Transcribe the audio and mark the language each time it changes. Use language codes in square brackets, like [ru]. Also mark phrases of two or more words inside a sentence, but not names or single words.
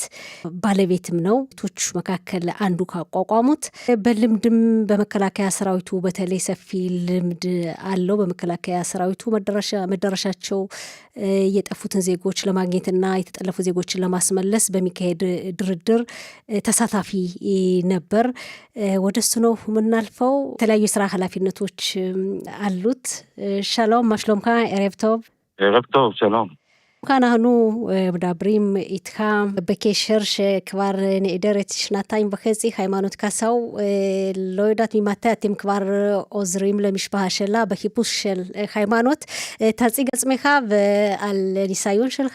[am] ባለቤትም ነው። ቶች መካከል አንዱ ካቋቋሙት በልምድም በመከላከያ ሰራዊቱ በተለይ ሰፊ ልምድ አለው። በመከላከያ ሰራዊቱ መዳረሻቸው የጠፉትን ዜጎች ለማግኘትና የተጠለፉ ዜጎችን ለማስመለስ በሚካሄድ ድርድር ተሳታፊ ነበር። ወደሱ ነው የምናልፈው። የተለያዩ የስራ ኃላፊነቶች አሉት። [he] שלום מה שלומך ערב טוב ערב טוב, שלום. כאן אנחנו מדברים איתך בקשר שכבר נעדרת 2.5 היימנוט קסאו, לא יודעת ממתי אתם כבר עוזרים למשפחה שלה בחיפוש של היימנוט. תציג עצמך ועל ניסיון שלך.